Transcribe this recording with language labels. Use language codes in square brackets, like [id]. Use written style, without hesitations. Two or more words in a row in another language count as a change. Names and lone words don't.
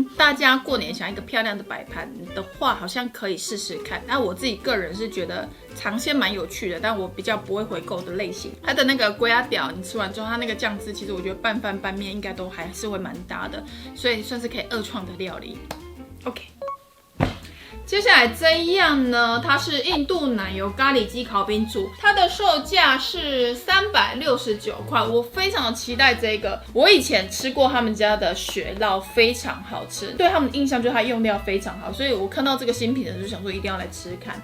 [zh] 大家過年想一個漂亮的擺盤的話，好像可以試試看。那我自己個人是覺得嘗鮮蠻有趣的，但我比較不會回購的類型。它的那個龜仔條，你吃完之後，它那個醬汁其實我覺得拌飯拌麵應該都還是會蠻搭的，所以算是可以2創的料理。OK， 接下來這一樣呢，它是印度奶油咖喱雞烤餅組，它的售價是369塊。我非常的期待這個，我以前吃過他們家的雪酪，非常好吃，對他們的印象就是它用料非常好，所以我看到這個新品的時候就想說一定要來吃看。